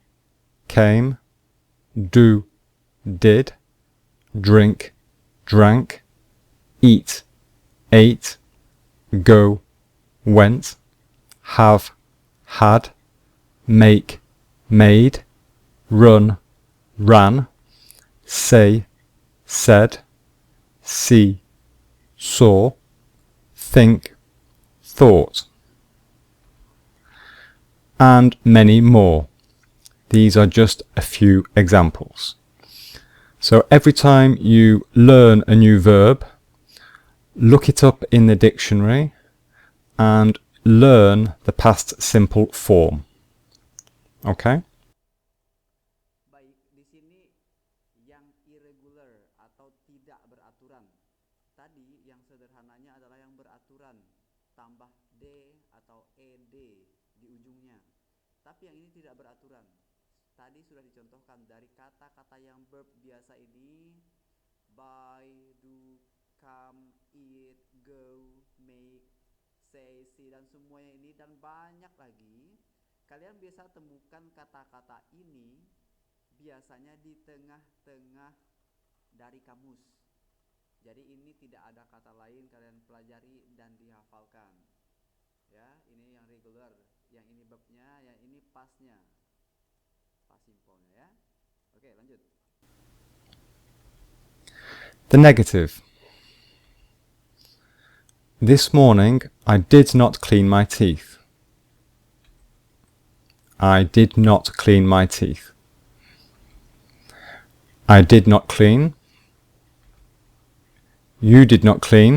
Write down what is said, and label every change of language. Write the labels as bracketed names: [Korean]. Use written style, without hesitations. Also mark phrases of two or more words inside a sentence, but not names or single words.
[English] came, do, did, drink, drank, eat, ate, go, went, have, had, make, made, run, ran, say, said, see, saw, think, thought, and many more. These are just a few examples. So every time you learn a new verb, look it up in the dictionary and learn the past simple form. Okay? [Indonesian] Baik, di sini yang irregular atau tidak beraturan. Tadi yang sederhananya adalah yang beraturan, tambah d atau ed di ujungnya. Tapi yang ini tidak beraturan. Tadi sudah dicontohkan dari kata-kata yang verb biasa ini, [English] buy, do, come, eat, go, make, say, see, [Indonesian] dan semuanya ini dan banyak lagi. Kalian biasa temukan kata-kata ini biasanya di tengah-tengah dari kamus. Jadi ini tidak ada kata lain, kalian pelajari dan dihafalkan. Ya, ini yang regular, yang ini verbnya, yang ini pastnya, [English] past simple- [Indonesian] nya ya. Oke, lanjut. [English] The negative. This morning I did not clean my teeth. I did not clean my teeth. I did not clean. You did not clean.